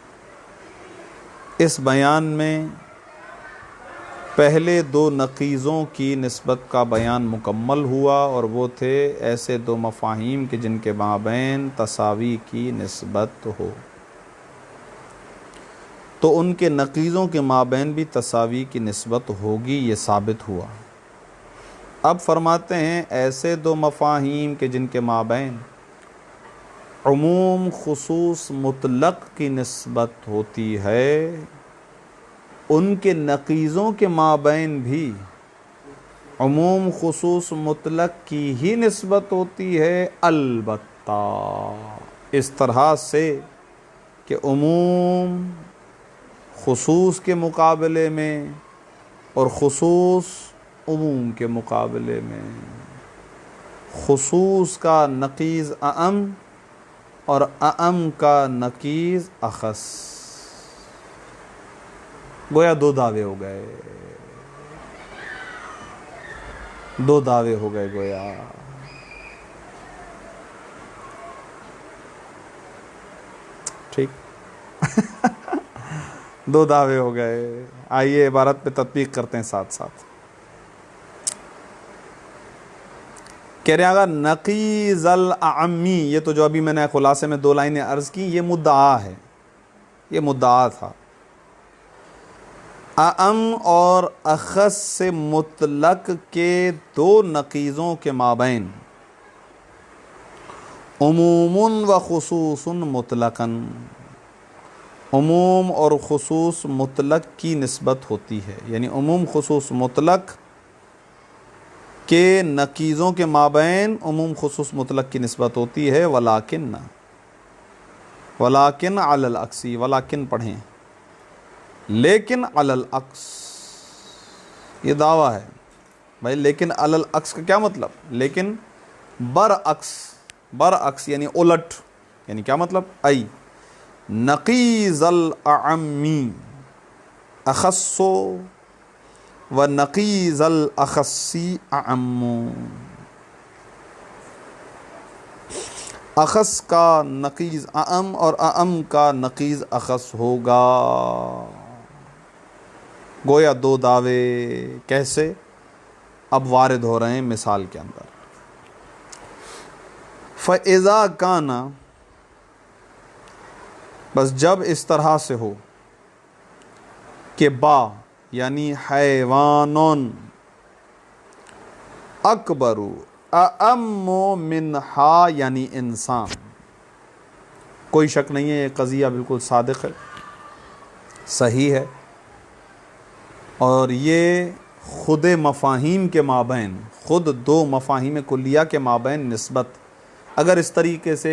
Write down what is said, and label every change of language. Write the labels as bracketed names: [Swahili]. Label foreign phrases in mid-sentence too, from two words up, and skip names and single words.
[Urdu] اس بیان میں پہلے دو نقیضوں کی نسبت کا بیان مکمل ہوا اور وہ تھے ایسے دو مفاہیم کہ جن کے مابین تساوی کی نسبت ہو، تو ان کے نقیضوں کے مابین بھی تساوی کی نسبت ہوگی، یہ ثابت ہوا. اب فرماتے ہیں ایسے دو مفاہیم کہ جن کے مابین عموم خصوص مطلق کی نسبت ہوتی ہے، ان کے نقیضوں کے مابین بھی عموم خصوص مطلق کی ہی نسبت ہوتی ہے، البتہ اس طرح سے کہ عموم خصوص کے مقابلے میں اور خصوص عموم کے مقابلے میں خصوص کا نقیض اعم اور اعم کا نقیض اخص. گویا دو دعوے ہو گئے، دو دعوے ہو گئے گویا. ٹھیک دو دعوے ہو گئے. آئیے عبارت پہ تطبیق کرتے ہیں ساتھ ساتھ. کہہ رہے ہیں اگر [Arabic] نقیض الاعمی، [Urdu] یہ تو جو ابھی میں نے خلاصے میں دو لائنیں عرض کی، یہ مدعا ہے، یہ مدعا تھا. اعم اور اخص سے مطلق کے دو نقیضوں کے مابین عموم و خصوص مطلقاً، عموم اور خصوص مطلق کی نسبت ہوتی ہے، یعنی عموم خصوص مطلق کہ نقیضوں کے مابین عموم خصوص مطلق کی نسبت ہوتی ہے، [Arabic] ولیکن علی العکسی، [Urdu] ولیکن پڑھیں، لیکن [Arabic] علی العکس، [Urdu] یہ دعویٰ ہے بھائی، لیکن [Arabic] علی العکس [Urdu] کا کیا مطلب؟ لیکن برعکس یعنی الٹ، یعنی کیا مطلب؟ [Arabic] ای نقیض الاعمی اخص و نقیض الاخصی اعم، [Urdu] اخص کا نقیض اعم اور اعم کا نقیض اخص ہوگا۔ گویا دو دعوے کیسے اب وارد ہو رہے ہیں مثال کے اندر۔ [Arabic] فَإِذَا كَانَ، [Urdu] بس جب اس طرح سے ہو کہ با یعنی [Arabic] حیوانون اکبر اعم منہا [Urdu] یعنی انسان، کوئی شک نہیں ہے یہ قضیہ بالکل صادق ہے، صحیح ہے، اور یہ خود مفاہیم کے مابین، خود دو مفاہیم کلیہ کے مابین نسبت اگر اس طریقے سے